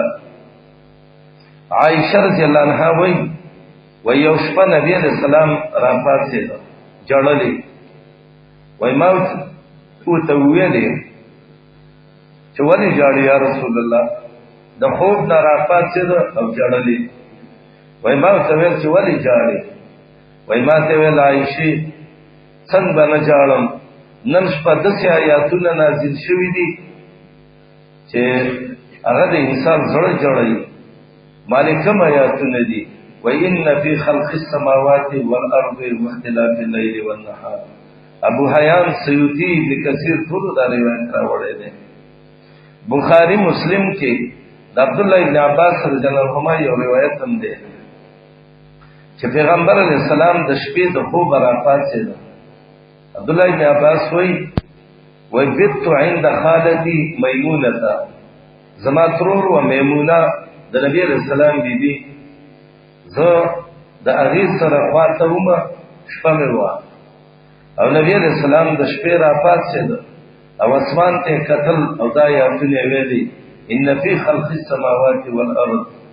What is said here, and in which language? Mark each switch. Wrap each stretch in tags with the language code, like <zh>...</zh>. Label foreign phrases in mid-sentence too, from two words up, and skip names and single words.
<ps>عائشہ رضی اللہ عنہا وی یو شپه نبی علیہ السلام را پاتې جړلې، وای ما ورته ویلې چې ولې جاړې یا رسول الله، د خوب نه را پاتې او جړلې. وای ما ورته ویل چې ولې جاړې، وای ما ته ویل عائشې څنګه باندې جاړم، نن شپه داسې آیاتونه نازل شوي دي چې هغه د انسان زړه جوړوي. مالې کوم آیاتونه دي؟</ps> <ar>وَإِنَّ فِي خَلْقِ السَّمَاوَاتِ وَالْأَرْضِ وَاخْتِلَافِ اللَّيْلِ وَالنَّهَارِ.</ar> <ps>ابو حیان سیوطی ابن کثیر ټول دا روایت راوړی دی. بخاری مسلم کې د عبد الله ابن عباس رضی الله عنهما یو روایت هم دی چې پیغمبر علیه السلام د شپې د خوب را پاتې. عبد الله ابن عباس وایي</ps> <ar>بت عند خالتي میمونه،</ar> <ps>زما ترور و میمونه د نبی علیہ السلام بیبي، زه د هغې سره خواته ومه، شپه مې وه او نبی علیہ السلام د شپې را پاڅېد او اسمان ته کتل او دا آیاتونه ویلي</ps> <ar>ان فی خلق السماوات والارض.</ar>